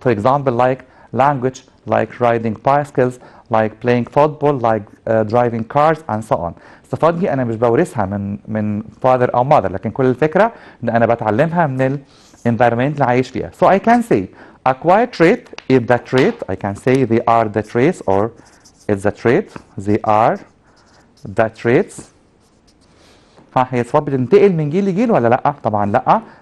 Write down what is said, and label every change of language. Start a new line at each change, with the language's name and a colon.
English: For example, like language, like riding bicycles, like playing football, like driving cars and so on.
Arabic: الصفات دي انا مش بورثها من father او mother، لكن كل الفكرة ان انا بتعلمها من ال environment اللي عايش فيها.
English: So I can say acquired trait is the trait. I can say they are the traits or it's the trait. They are the traits.
Arabic: ها هي صفات بتنتقل من جيل لجيل ولا لا؟ طبعا لا.